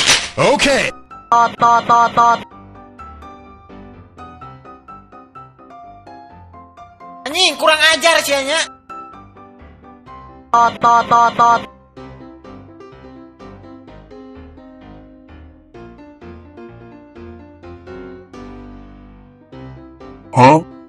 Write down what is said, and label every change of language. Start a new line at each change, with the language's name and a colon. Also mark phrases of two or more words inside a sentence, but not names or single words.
Indonesian: Okay. Tot tot tot tot. Anjing, kurang ajar sih nya. Tot tot tot tot. Huh?